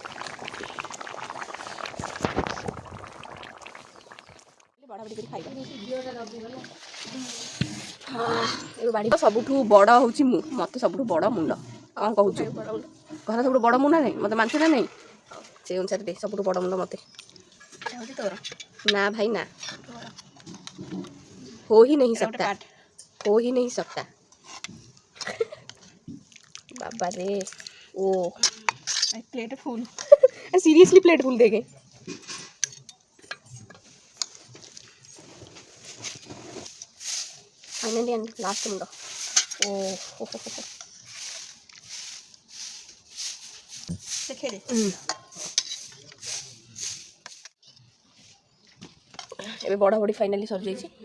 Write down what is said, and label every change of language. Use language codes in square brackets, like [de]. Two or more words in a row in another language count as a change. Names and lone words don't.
[or] ସବୁଠୁ ବଡ଼ ହେଉଛି ମୁଁ ମତେ ସବୁଠୁ ବଡ଼ ମୁଣ୍ଡ କ'ଣ କହୁଛୁ ଘର ସବୁଠୁ ବଡ଼ ମୁଣ୍ଡ ନାହିଁ ମତେ ମାଂସ ନା ନାହିଁ ସେଇ ଅନୁସାରେ ଦେ ସବୁଠୁ ବଡ଼ ମୁଣ୍ଡ ମତେ। ନା ଭାଇ ନା [hi] हो ही नहीं सकता बाबा रे ओ [en] plate full seriously plate full देंगे। finally last [or] ମୁଣ୍ଡ ଓ ଏବେ ବଡ଼ ବଡ଼ି ଫାଇନାଲି ସରିଯାଇଛି।